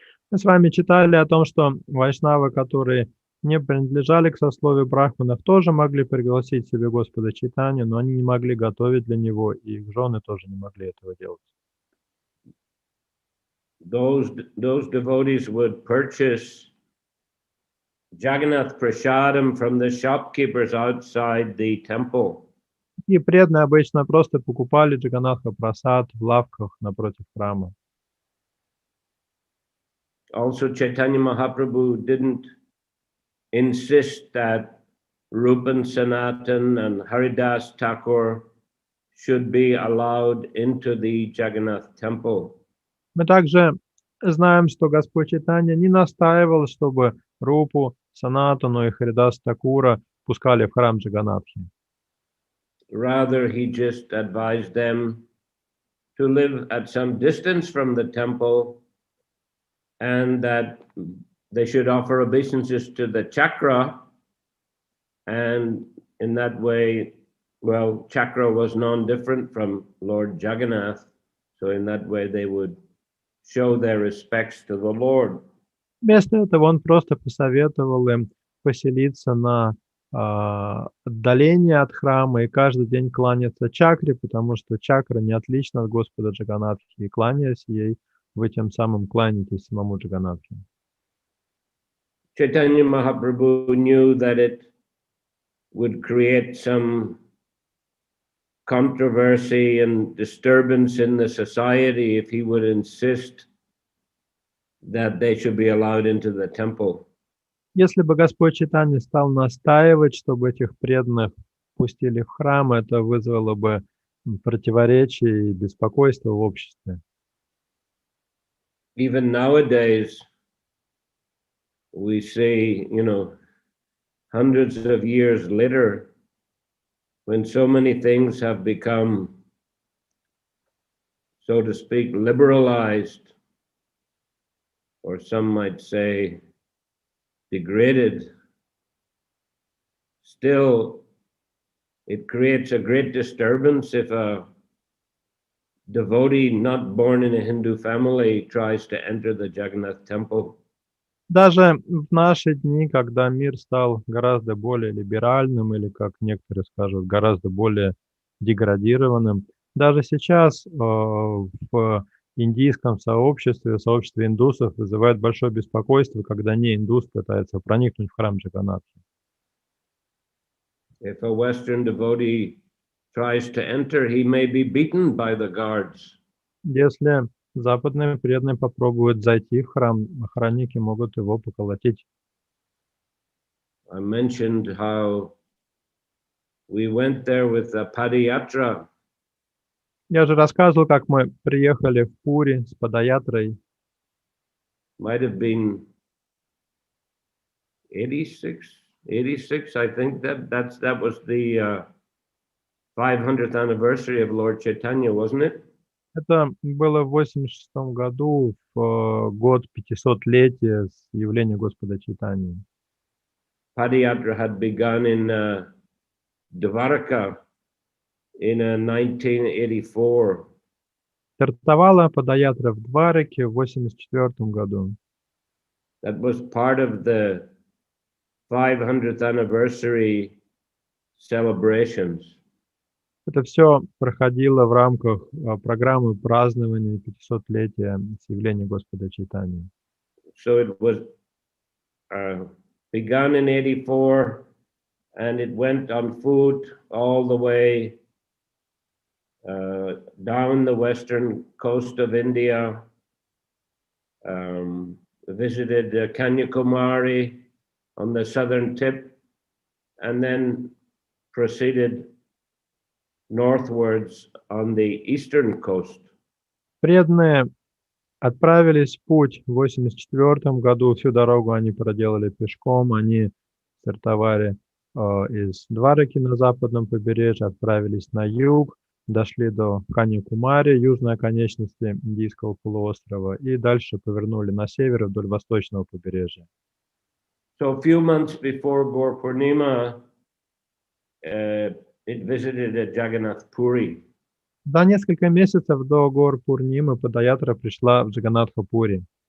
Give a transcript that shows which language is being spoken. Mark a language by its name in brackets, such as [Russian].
[Russian] Мы с вами читали о том, что вайшнавы, которые не принадлежали к сословию брахманов, тоже могли пригласить себе Господа Чайтанью, но они не могли готовить для него, и их жены тоже не могли этого делать. [English] Those devotees would purchase Jagannath prasadam from the shopkeepers outside the temple. [Russian] И преданные обычно просто покупали Джаганнатха прасад в лавках напротив храма. [English] Also, Chaitanya Mahaprabhu didn't insist that Rupan Sanatan and Haridas Thakur should be allowed into the Jagannath temple. [Russian] Мы также знаем, что Господь Чайтанья не настаивал, чтобы Рупу, Санатану и Харидас Такура пускали в храм Джаганнатхи. [English] Rather, he just advised them to live at some distance from the temple, and that they should offer obeisances to the chakra, and in that way, well, chakra was non-different from Lord Jagannath, so in that way they would show their respects to the Lord. [Russian] Вместо этого он просто посоветовал им поселиться на отдалении от храма и каждый день кланяться чакре, потому что чакра не отлична от Господа Джаганнатхи, и кланяясь ей, вы тем самым кланяетесь самому Джаганнатхи. [English] Chaitanya Mahaprabhu knew that it would create some controversy and disturbance in the society if he would insist that they should be allowed into the temple. [Russian] Если бы Господь Чайтанья стал настаивать, чтобы этих преданных пустили в храм, это вызвало бы противоречие и беспокойство в обществе. [English] Even nowadays, we see, hundreds of years later, when so many things have become, so to speak, liberalized, or some might say degraded, still it creates a great disturbance if a devotee not born in a Hindu family tries to enter the Jagannath temple. [Russian] Даже в наши дни, когда мир стал гораздо более либеральным или, как некоторые скажут, гораздо более деградированным, даже сейчас в индийском сообществе, сообществе индусов вызывает большое беспокойство, когда не индус пытается проникнуть в храм Джаганнатхи. [English] If a Western devotee tries to enter, he may be beaten by the guards. [Russian] Если западные преданные попробуют зайти в храм, охранники могут его поколотить. [English] I mentioned how we went there with a padayatra. [Russian] Я же рассказывал, как мы приехали в Пури с падаятрой. [English] Might have been 86, I think that was the 500th anniversary of Lord Chaitanya, wasn't it? [Russian] Это было в 86 году, в год 500-летия с явления Господа Чайтаньи. [English] Padayatra had begun in Dvaraka in 1984. [Russian] Стартовала падаятра в Двараке в 84 году. [English] that was part of the 500th anniversary celebrations. [Russian] Это все проходило в рамках программы празднования 500-летия явления Господа Чайтаньи. [English] So it was begun in 84, and it went on foot all the way down the western coast of India, visited Kanyakumari on the southern tip, and then proceeded northwards on the eastern coast. [Russian] Преданные отправились в путь в 1984 году. Всю дорогу они проделали пешком. Они стартовали из Двараки на западном побережье, отправились на юг, дошли до Каньякумари, южной оконечности Индийского полуострова, и дальше повернули на север вдоль восточного побережья. [English] So a few months before Gaur Purnima, it visited Jagannath Puri. [Russian] За несколько месяцев до гор Пурнимы Падаятра пришла в Джаганнатха-Пури.